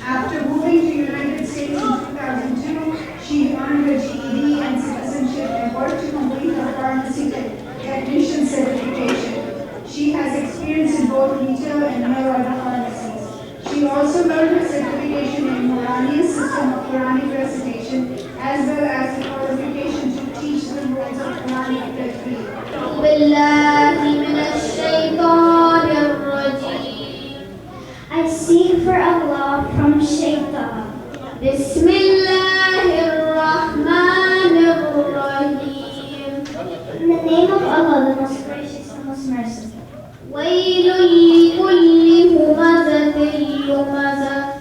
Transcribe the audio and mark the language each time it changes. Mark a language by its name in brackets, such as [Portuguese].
[English] After moving to United States in 2002, she earned her GED and citizenship and worked to complete her pharmacy technician certification. She has experience in both retail and mail-order pharmacies. She also learned her certification in Moranian system of Quranic recitation as well as the qualification to teach the rules of Quranic tajweed. [Arabic] بالله من الشيطان الرجيم. [English] I seek for Allah from Shaitan. [Arabic] بسم الله الرحمن الرحيم. [English] In the name of Allah, the most gracious and most merciful. [Arabic] ويل لكل همزة لمزة.